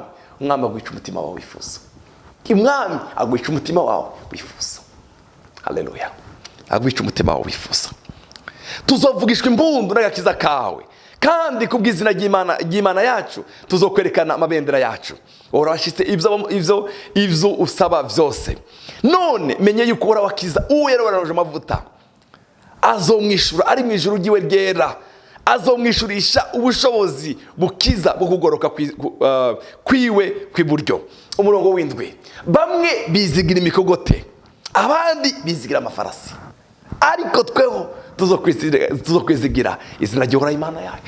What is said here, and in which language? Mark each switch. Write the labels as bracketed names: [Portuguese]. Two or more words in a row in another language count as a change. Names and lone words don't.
[Rundi] Umwami agwica umutima wawe wifuza. Umwami agwica umutima wawe wifuza. Haleluya. Agwica umutima wawe wifuza. Tuzovugishwa imbundu n'agakiza kawe, kandi kubw'izina ry'Imana yacu tuzokwerekana amabendera yacu. Urashitse ibyo usaba byose. None menye yuko urawakiza uwo yarabaraje amavuta, azomwishura ari mu ijuru ryiwe ryera, azomwishurisha ubushobozi bukiza bwo kugoroka kwiwe kwiburyo. Umurongo w'indwi. Bamwe bizigira imikogote, abandi bizigira amafarasi, ariko tweho tuzokwizigira izina ry'uhoraho Imana yacu.